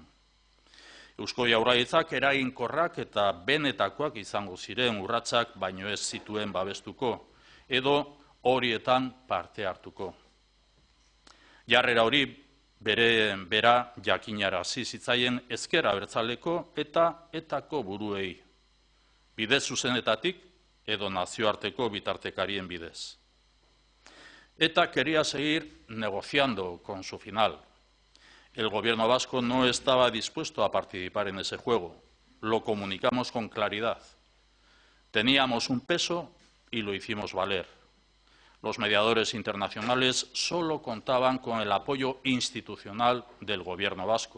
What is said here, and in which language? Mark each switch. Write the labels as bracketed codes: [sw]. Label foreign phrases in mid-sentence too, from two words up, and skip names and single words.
[eu] Eusko Jaurlaritzak eraginkorrak eta benetakoak izango ziren urratsak baino ez zituen babestuko, edo horietan parte hartuko. Jarrera hori bera jakinarazi zitzaien ezker abertzaleko eta etako buruei, bide zuzenetatik edo nazioarteko bitartekarien bidez. [es] ETA quería seguir negociando con su final. El Gobierno vasco no estaba dispuesto a participar en ese juego. Lo comunicamos con claridad. Teníamos un peso y lo hicimos valer. Los mediadores internacionales solo contaban con el apoyo institucional del Gobierno vasco.